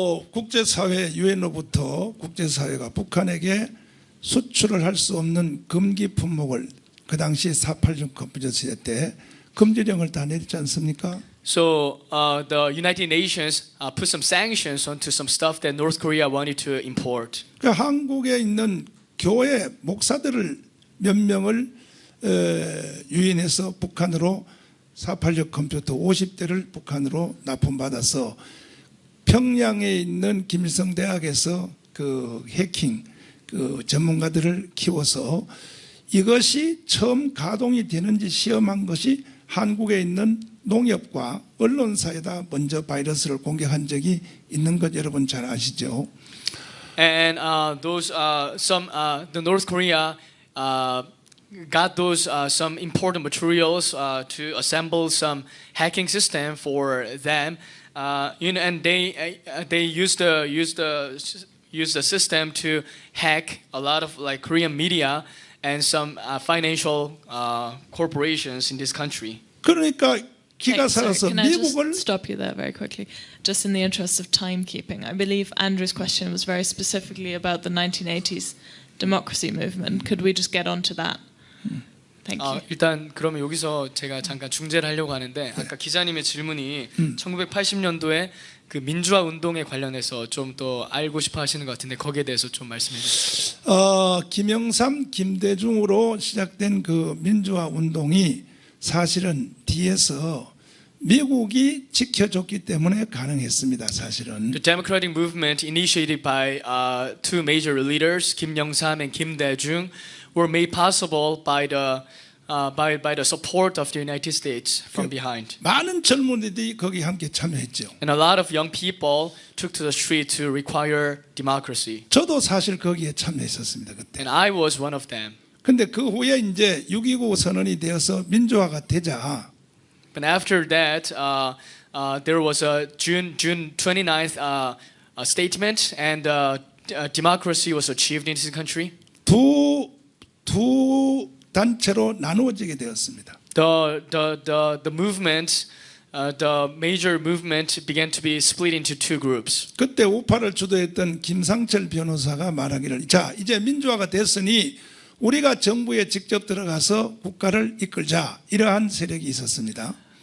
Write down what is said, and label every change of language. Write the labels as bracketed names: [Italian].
[Korean] 국제사회 유엔으로부터 국제사회가 북한에게 수출을 할 수 없는 금기 품목을 그 당시 4.86 컴퓨터 시대 때 금지령을 다 내렸지 않습니까? [English] So the United Nations put some sanctions onto some stuff that North Korea wanted to import. [Korean] 그러니까 한국에 있는 교회 목사들을 몇 명을 유인해서 북한으로 486 컴퓨터 50대를 북한으로 납품받아서 평양에 있는 김일성 대학에서 그 해킹 그 전문가들을 키워서 이것이 처음 가동이 되는지 시험한 것이 한국에 있는 농협과 언론사에다 먼저 바이러스를 공격한 적이 있는 것 여러분 잘 아시죠? [English] And the North Korea got those some important materials to assemble some hacking system for them. And they used the system to hack a lot of like Korean media and some financial corporations in this country. [Korean] 그러니까 기가 [English] Sorry, [Korean] 살아서 [English] can I [Korean] 미국을 [English] just stop you there very quickly? Just in the interest of timekeeping, I believe Andrew's question was very specifically about the 1980s democracy movement. Could we just get on to that? Thank you. [Korean] 일단 그러면 여기서 제가 잠깐 중재를 하려고 하는데 아까 기자님의 질문이 1980년도에 그 민주화 운동에 관련해서 좀 더 알고 싶어 하시는 것 같은데 거기에 대해서 좀 말씀해 주세요. 김영삼, 김대중으로 시작된 그 민주화 운동이 사실은 뒤에서 미국이 지켜줬기 때문에 가능했습니다. 사실은. [English] The democratic movement initiated by two major leaders, Kim Young-sam and Kim Dae-jung, were made possible by the support of the United States from behind. [Korean] 많은 젊은이들이 거기 함께 참여했죠. [English] And a lot of young people took to the street to require democracy. [Korean] 저도 사실 거기에 참여했었습니다. 그때. [English] And I was one of them. [Korean] 근데 그 후에 이제 6.29 선언이 되어서 민주화가 되자 [English] But after that, there was a June 29th statement, and democracy was achieved in this country. [Korean] 두 단체로 나누어지게 되었습니다. [English] The movement, the major movement, began to be split into two groups. [Korean] 그때 우파를 주도했던 김상철 변호사가 말하기를 자 이제 민주화가 됐으니 우리가 정부에 직접 들어가서 국가를 이끌자 이러한 세력이 있었습니다.